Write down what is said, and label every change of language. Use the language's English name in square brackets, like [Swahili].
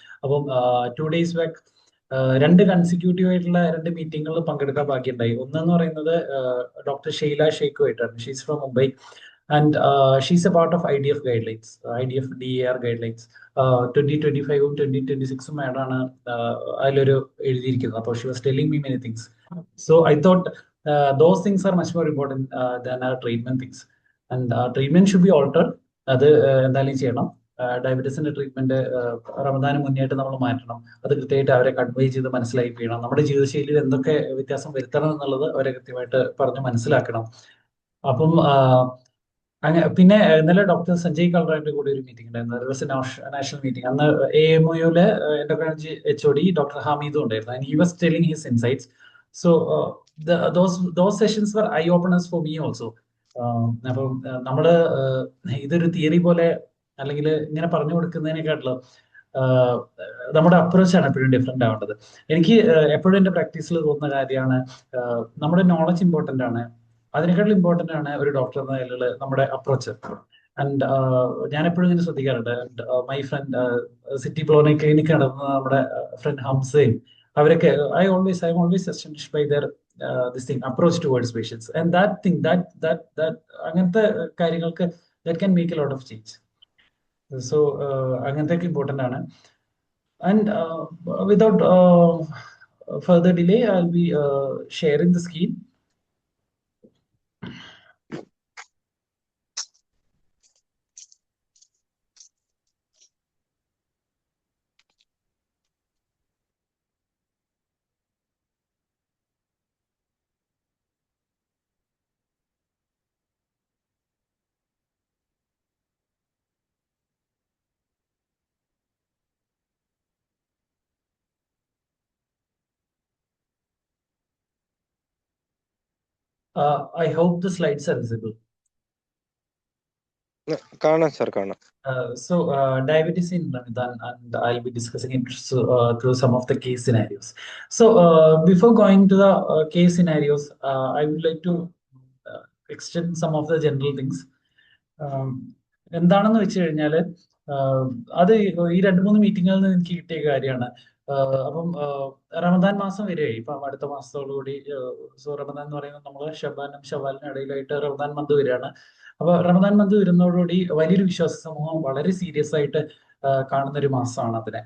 [Malayalam] അപ്പം 2 days back 2 consecutive ആയിട്ടുള്ള 2 മീറ്റിങ്ങുകളിൽ പങ്കെടുക്കാൻ ബാക്കിയുണ്ടായി. ഒന്നെന്ന് പറയുന്നത് doctor Sheila ഷെയ്ഖുമായിട്ടാണ്. [English] she's from Mumbai and she's a part of IDF guidelines, [Malayalam] IDF DAR guidelines 2025ഉം 2026ഉം ആയിട്ടാണ് അതിലൊരു എഴുതിയിരിക്കുന്നത്. [English] അപ്പോൾ she was telling me many things. So I thought those things are much more important than our treatment things, and treatment should be altered. [Malayalam] അത് എന്തായാലും ചെയ്യണം. ഡയബറ്റീസിന്റെ treatment റമദാന് മുന്നേയായിട്ട് നമ്മൾ മാറ്റണം. അത് കൃത്യമായിട്ട് അവരെ കൺവേ ചെയ്ത് മനസ്സിലാക്കിക്കണം. നമ്മുടെ ജീവിതശൈലിയിൽ എന്തൊക്കെ വ്യത്യാസം വരുത്തണം എന്നുള്ളത് അവരെ കൃത്യമായിട്ട് പറഞ്ഞ് മനസ്സിലാക്കണം. അപ്പം പിന്നെ ഇന്നലെ ഡോക്ടർ സഞ്ജയ് കൽറാന്റെ കൂടെ ഒരു മീറ്റിംഗ് ഉണ്ടായിരുന്നു, നാഷണൽ മീറ്റിംഗ്. അന്ന് AMOയിലെ എൻഡോക്രൈനോളജി HOD ഡോക്ടർ ഹമീദും ഉണ്ടായിരുന്നു. [English] And he was telling his insights. So those sessions were eye openers for me also. [Malayalam] അപ്പം നമ്മള് ഇതൊരു തിയറി പോലെ അല്ലെങ്കിൽ ഇങ്ങനെ പറഞ്ഞു കൊടുക്കുന്നതിനെക്കാട്ടിലും നമ്മുടെ അപ്രോച്ചാണ് എപ്പോഴും ഡിഫറെന്റ് ആവേണ്ടത്. എനിക്ക് എപ്പോഴും എന്റെ പ്രാക്ടീസിൽ തോന്നുന്ന കാര്യമാണ്, നമ്മുടെ നോളജ് ഇമ്പോർട്ടന്റ് ആണ്, അതിനേക്കാളും ഇമ്പോർട്ടന്റ് ആണ് ഒരു ഡോക്ടർ എന്ന നിലയിൽ നമ്മുടെ അപ്രോച്ച്. ആൻഡ് ഞാൻ എപ്പോഴും ഇങ്ങനെ ശ്രദ്ധിക്കാറുണ്ട്. [English] my friend [Malayalam] സിറ്റി പ്ലോണി ക്ലിനിക് നടത്തുന്ന നമ്മുടെ ഫ്രണ്ട് ഹംസയും അവരൊക്കെ [English] I'm always astonished by their this thing approach towards patients, and that thing that [Malayalam] അങ്ങനത്തെ കാര്യങ്ങൾക്ക് [English] that can make a lot of change. [Malayalam] So അങ്ങനത്തെയൊക്കെ ഇമ്പോർട്ടന്റ് ആണ്. [English] And without further delay, I'll be sharing the screen. I hope the slides are visible. [Malayalam] കാണാം sir, കാണാം. [English] So diabetes in Ramadan, and I'll be discussing it through some of the case scenarios. So before going to the case scenarios, I would like to extend some of the general things. [Malayalam] എന്താണെന്ന് വെച്ച് കഴിഞ്ഞാല് അത് ഈ 2-3 മീറ്റിങ്ങുകളിൽ നിന്ന് എനിക്ക് കിട്ടിയ കാര്യമാണ്. അപ്പം റമദാൻ മാസം വരികയായി. ഇപ്പം അടുത്ത മാസത്തോടുകൂടി റമദാൻ എന്ന് പറയുന്നത് നമ്മൾ ഷബാനും ഷവാലിനും ഇടയിലായിട്ട് റമദാൻ മന്ത് വരികയാണ്. അപ്പൊ റമദാൻ മന്ത് വരുന്നതോടുകൂടി വലിയൊരു വിശ്വാസ സമൂഹം വളരെ സീരിയസ് ആയിട്ട് കാണുന്ന ഒരു മാസമാണ് അതിനെ.